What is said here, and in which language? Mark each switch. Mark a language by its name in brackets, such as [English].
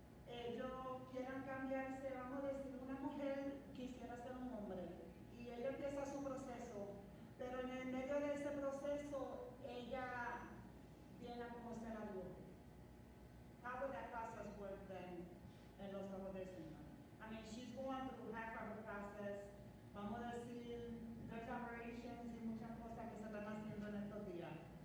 [Spanish] Ellos quieran cambiarse, vamos a decir, una mujer quisiera ser un hombre y ella empieza su proceso, pero en el medio de ese proceso ella viene a conocer a Dios. [English] How would that process work then [Spanish] en los ojos del Señor? [English] I mean, she's going through half of her process. [Spanish] Vamos a decir, [English] there's operations [Spanish] y muchas cosas que se están haciendo en estos días.